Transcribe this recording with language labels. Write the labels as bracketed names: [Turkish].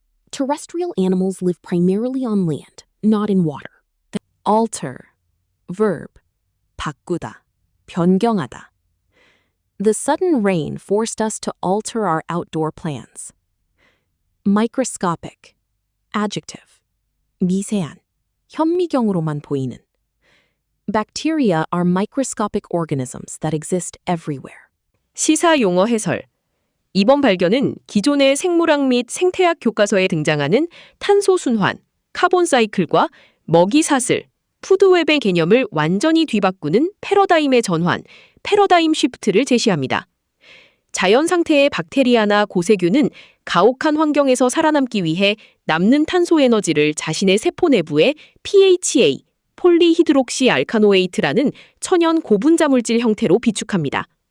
[English] Terrestrial animals live primarily on land, not in water. Alter. Verb. [Korean] 바꾸다, 변경하다. [English] The sudden rain forced us to alter our outdoor plans. Microscopic. Adjective. [Korean] 미세한, 현미경으로만 보이는. [English] Bacteria are microscopic organisms that exist everywhere. [Korean] 시사 용어 해설. 이번 발견은 기존의 생물학 및 생태학 교과서에 등장하는 탄소 순환, 카본 사이클과 먹이 사슬, 푸드웹의 개념을 완전히 뒤바꾸는 패러다임의 전환, 패러다임 쉬프트를 제시합니다. 자연 상태의 박테리아나 고세균은 가혹한 환경에서 살아남기 위해 남는 탄소 에너지를 자신의 세포 내부에 PHA, 폴리히드록시 알카노에이트라는 천연 고분자물질 형태로 비축합니다.